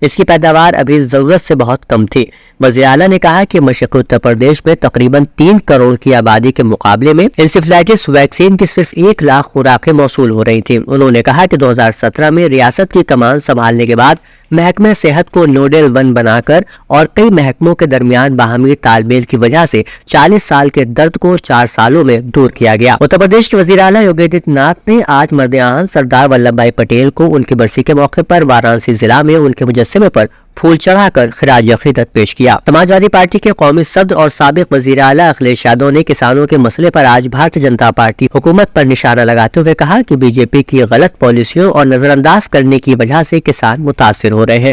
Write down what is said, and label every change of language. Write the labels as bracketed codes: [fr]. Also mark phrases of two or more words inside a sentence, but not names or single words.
[ur] اس کی پیداوار ابھی ضرورت سے بہت کم تھی۔ وزیر اعلیٰ نے کہا کہ مشرقی اتر پردیش میں تقریباً 3 کروڑ کی آبادی کے مقابلے میں انسیفلائٹس ویکسین کی صرف 1 لاکھ خوراکیں موصول ہو رہی تھیں۔ انہوں نے کہا کہ 2017 میں ریاست کی کمان سنبھالنے کے بعد محکمہ صحت کو نوڈل 1 بنا کر اور کئی محکموں کے درمیان باہمی تال میل کی وجہ سے 40 سال کے درد کو 4 سالوں میں دور کیا گیا۔ اتر پردیش کے وزیر اعلیٰ یوگی آدتیہ ناتھ نے آج مرد آہن سردار ولبھ بھائی پٹیل کو ان کی برسی کے موقع پر وارانسی ضلع میں ان کے مجسمے پر پھول چڑھا کر خراج عقیدت پیش کیا۔ سماجوادی پارٹی کے قومی صدر اور سابق وزیر اعلیٰ اکھلیش یادو نے کسانوں کے مسئلے پر آج بھارتیہ جنتا پارٹی حکومت پر نشانہ لگاتے ہوئے کہا کہ بی جے پی کی غلط پالیسیوں اور نظر انداز کرنے کی وجہ سے کسان متاثر ہو رہے ہیں۔